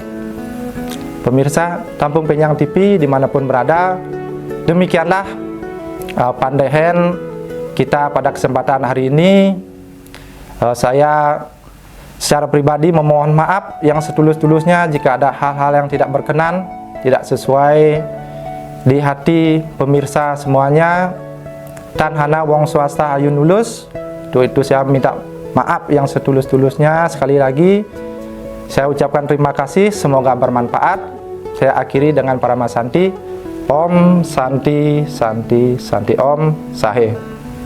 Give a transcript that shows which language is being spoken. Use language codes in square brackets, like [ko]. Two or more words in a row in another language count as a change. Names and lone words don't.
[id] Pemirsa Tampung Penyang TV dimanapun berada, demikianlah Pandaihen kita pada kesempatan hari ini. Saya secara pribadi memohon maaf yang setulus-tulusnya jika ada hal-hal yang tidak berkenan, tidak sesuai di hati pemirsa semuanya. [kaw] Tan hana wong swasta ayu nulus. [id] Itu saya minta maaf yang setulus-tulusnya. Sekali lagi saya ucapkan terima kasih, semoga bermanfaat. Saya akhiri dengan Paramasanti. [sa] Om Santi Santi Santi Om Sahe.